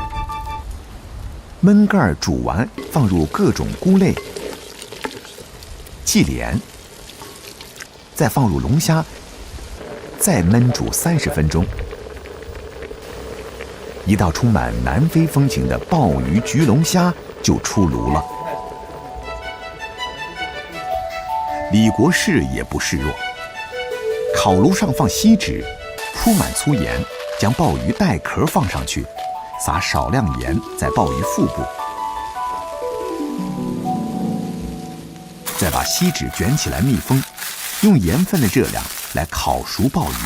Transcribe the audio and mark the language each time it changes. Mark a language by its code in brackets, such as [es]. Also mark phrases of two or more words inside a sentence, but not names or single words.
[zh] 燜蓋煮完，放入各種菇類、忌廉，再放入龍蝦，再燜煮30分鐘。一道充滿南非風情的鮑魚焗龍蝦就出爐了。李国士也不示弱。烤炉上放锡纸，铺满粗盐，将鲍鱼带壳放上去，撒少量盐在鲍鱼腹部，再把锡纸卷起来密封，用盐分的热量来烤熟鲍鱼。